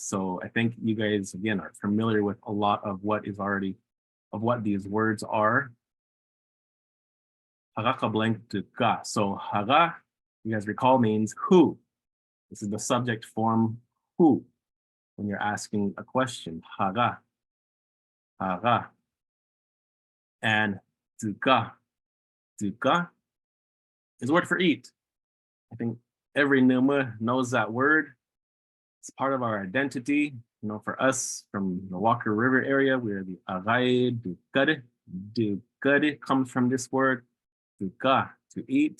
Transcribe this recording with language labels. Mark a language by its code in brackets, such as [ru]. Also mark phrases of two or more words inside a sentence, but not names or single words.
[en] So I think you guys, again, are familiar with a lot of what these words are. [pao] Hagaka blank tuka. [en] So haga, you guys recall, means who. This is the subject form who when you're asking a question. [pao] Haga. Haga. And tuka. [en] Tuka is a word for eat. I think every Numu knows that word. It's part of our identity. For us from the Walker River area, we're the Agai Dukade. Dukade comes from this word, Duka, to eat.